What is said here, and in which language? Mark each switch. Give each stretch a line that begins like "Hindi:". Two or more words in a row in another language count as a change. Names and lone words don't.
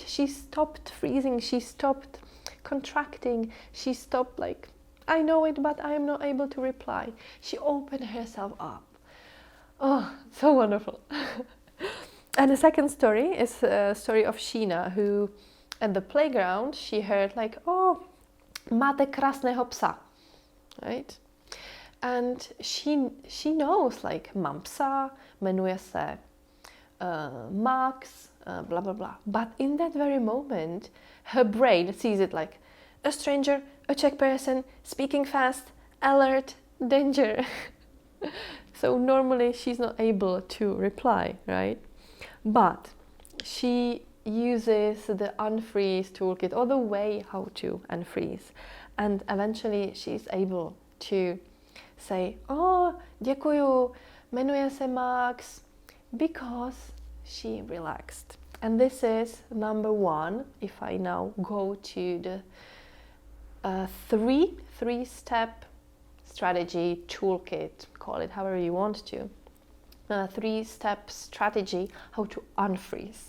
English: She stopped freezing, she stopped contracting, she stopped like, I know it, but I am not able to reply. She opened herself up. Oh, so wonderful. And the second story is a story of Sheena, who at the playground, she heard like,
Czech: oh, máte krásného psa,
English: right? And she knows like,
Czech: mám psa, jmenuje se Max, blah, blah, blah.
English: But in that very moment, her brain sees it like, a stranger, a Czech person, speaking fast, alert, danger. So normally she's not able to reply, right? But she uses the unfreeze toolkit, or the way how to unfreeze. And eventually she's able to say,
Czech: oh, děkuju, jmenuje se Max,
English: because she relaxed. And this is number one, if I now go to the three-step strategy toolkit, call it however you want to, three-step strategy how to unfreeze.